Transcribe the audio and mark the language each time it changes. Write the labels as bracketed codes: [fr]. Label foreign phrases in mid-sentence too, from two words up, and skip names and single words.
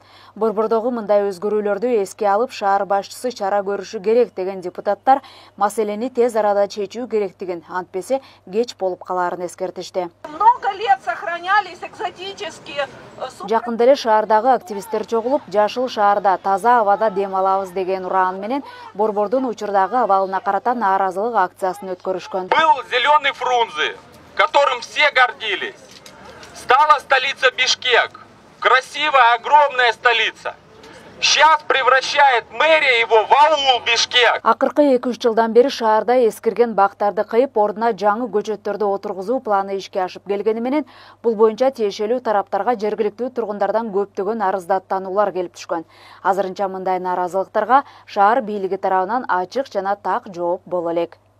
[ky] Борбордогу мындай өзгөрүүлөрдү эске алып, шаар башчысы чара көрүшү керек деген депутаттар маселени тез арада чечүү керектигин, антпесе кеч болуп калаарын эскертишти. Жакында эле шаардагы активисттер чогулуп, жашыл шаарда таза абада дем алабыз деген ураан менен борбордун учурдагы абалына карата нааразылык акциясын өткөрүшкөн. [ru] Был зеленый Фрунзе, которым все гордились. Стала столица Бишкек. Красивая, огромная столица. Сейчас превращает мэрия его в аул Бишкек. [ky] Акыркы 2-3 жылдан бери шаарда эскирген бактарды кыйып, ордуна жаңы көчөттөрдү отургузуу планы ишке ашып келгени менен, бул боюнча тиешелүү тараптарга жергиликтүү тургундардан көптөгөн арыздаттануулар келип түшкөн. Азырынча мындай нааразылыктарга шаар бийлиги тарабынан ачык жана так жооп боло элек.